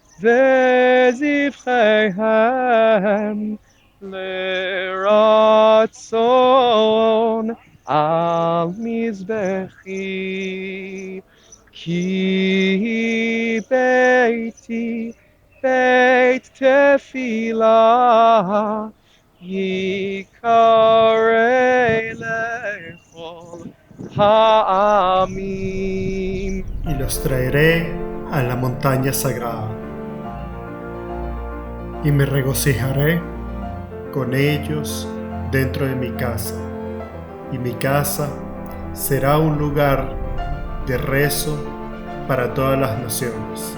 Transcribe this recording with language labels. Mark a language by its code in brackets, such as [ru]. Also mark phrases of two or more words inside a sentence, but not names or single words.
[he] וזבחיהם לרצון על מזבחי, כי ביתי בית תפילה יקרא לכל העמים. [es] Y los traeré a la montaña sagrada, y me regocijaré con ellos dentro de mi casa, y mi casa será un lugar de rezo para todas las naciones.